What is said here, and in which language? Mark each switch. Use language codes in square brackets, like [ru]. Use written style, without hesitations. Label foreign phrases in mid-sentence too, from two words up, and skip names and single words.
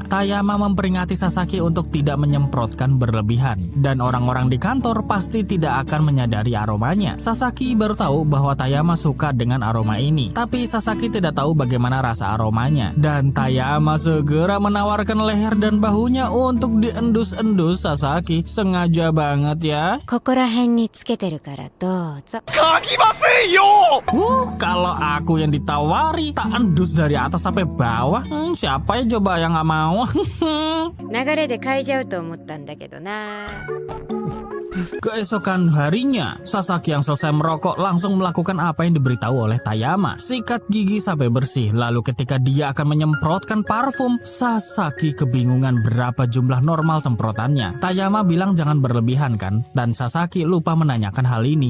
[id] Tayama memperingati Sasaki untuk tidak menyemprotkan berlebihan, dan orang-orang di kantor pasti tidak akan menyadari aromanya. Sasaki baru tahu bahwa Tayama suka dengan aroma ini, tapi Sasaki tidak tahu bagaimana rasa aromanya, dan Tayama segera menawarkan leher dan bahunya untuk diendus-endus Sasaki. Sengaja banget ya. [ja] ここら辺につけてるからどうぞ。 [id] Kalau aku yang ditawari, tak endus dari atas sampai bawah. Siapa ya coba yang gak mau? [ja] 流れで嗅いじゃうと思ったんだけどな。 [id] Keesokan harinya, Sasaki yang selesai merokok langsung melakukan apa yang diberitahu oleh Tayama. Sikat gigi sampai bersih. Lalu ketika dia akan menyemprotkan parfum, Sasaki kebingungan berapa jumlah normal semprotannya. Tayama bilang jangan berlebihan kan, dan Sasaki lupa menanyakan hal ini.